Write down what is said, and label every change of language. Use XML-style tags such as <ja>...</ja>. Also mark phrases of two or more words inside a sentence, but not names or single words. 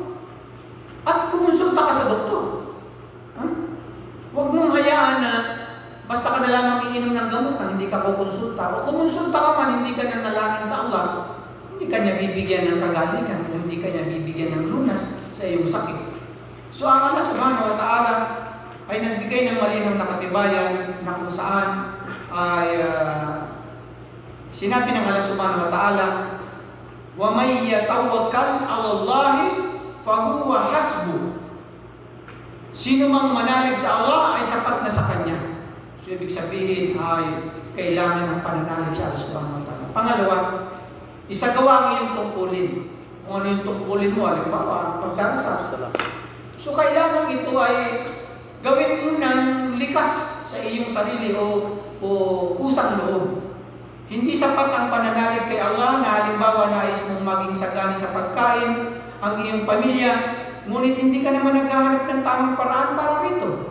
<tl>At kumonsulta ka sa doktor. Huwag mong hayaan na basta ka na lamang iinom ng gamot na hindi ka kukonsulta. O kumonsulta ka man, hindi ka nanalangin sa Allah, hindi ka niya bibigyan ng kagalingan, hindi ka niya bibigyan ng lunas sa iyong sakit. So ang Allah</tl> <ar>سبحانه وتعالى</ar> <tl>ay nagbigay ng malinaw na katibayan na kung saan ay sinabi ng Allah</tl> <ar>سبحانه وتعالى ومن يتوكل على الله فهو حسبه.</ar> <tl>Sino mang manalig sa Allah ay sapat na sa Kanya. So ibig sabihin ay kailangan ng pananalig sa Allah</tl> <ar>سبحانه وتعالى.</ar> <tl>Pangalawa, isagawa ang iyong tungkulin. Kung ano yung tungkulin mo, halimbawa, pagdarasal. So kailangan ito ay gawin mo ng likas sa iyong sarili o kusang loob. Hindi sapat ang pananalig kay Allah na halimbawa nais mong maging sagana sa pagkain ang iyong pamilya, ngunit hindi ka naman naghahanap ng tamang paraan para rito.</tl>